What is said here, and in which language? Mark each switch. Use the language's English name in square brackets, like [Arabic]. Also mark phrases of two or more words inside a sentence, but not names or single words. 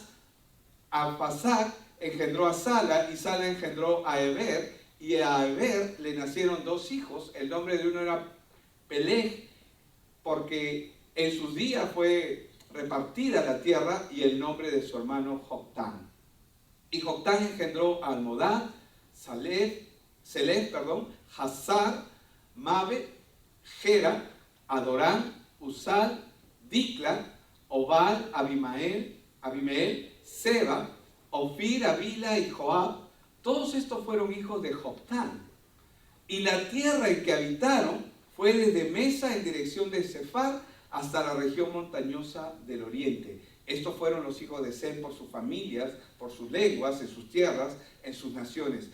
[Spanish] Arphaxad engendró a Sala y Sala engendró a Eber. Y a Eber le nacieron dos hijos. El nombre de uno era Peleg, porque en sus días fue repartida la tierra, y el nombre de su hermano Joctán. Y Joctán engendró a Almodad, Salef, Hazar, Mabe, Gera, Adorán, Usal, Dicla, Obal, Abimeel, Seba, Ofir, Avila y Joab. Todos estos fueron hijos de Joctán. Y la tierra en que habitaron fue desde Mesa en dirección de Sefar hasta la región montañosa del oriente. Estos fueron los hijos de Sem por sus familias, por sus lenguas, en sus tierras, en sus naciones.